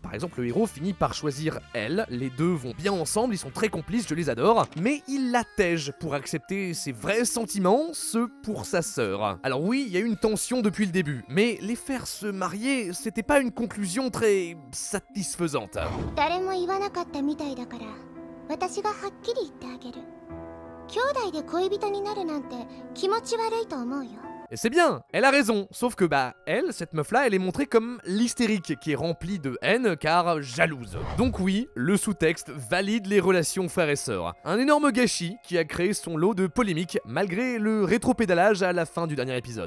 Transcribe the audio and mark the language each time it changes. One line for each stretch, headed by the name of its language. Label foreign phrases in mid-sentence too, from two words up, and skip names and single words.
French: Par exemple, le héros finit par choisir elle, les deux vont bien ensemble, ils sont très complices, je les adore, mais il l'attège pour accepter ses vrais sentiments, ceux pour sa sœur. Alors oui, il y a une tension depuis le début, mais les faire se marier, c'était pas une conclusion très satisfaisante.
Japanese: 誰も言わなかったみたいだから私がはっきり言ってあげる兄弟で恋人になるなんて気持ち悪いと思うよ
French: Et c'est bien, elle a raison, sauf que elle, cette meuf-là, elle est montrée comme l'hystérique qui est remplie de haine car jalouse. Donc oui, le sous-texte valide les relations frères et sœurs. Un énorme gâchis qui a créé son lot de polémiques malgré le rétropédalage à la fin du dernier épisode.